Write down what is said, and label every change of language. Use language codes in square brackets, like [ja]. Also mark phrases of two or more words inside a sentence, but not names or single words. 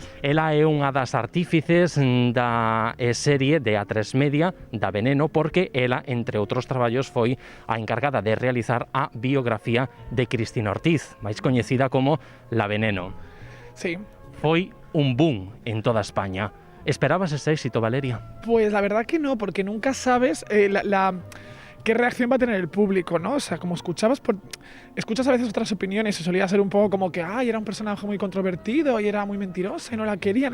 [gl] Ela é unha das artífices da serie de A3 Media da Veneno, porque ela, entre outros traballos, foi a encargada de realizar a biografía de Cristina Ortiz, máis coñecida como La Veneno. Sí. Foi un boom en toda España. [es] ¿Esperabas ese éxito, Valeria? Pues la verdad que no, porque nunca sabes qué reacción va a tener el público, ¿no? O sea, como escuchas a veces otras opiniones y solía ser un poco como que era un personaje muy controvertido y era muy mentirosa y no la querían.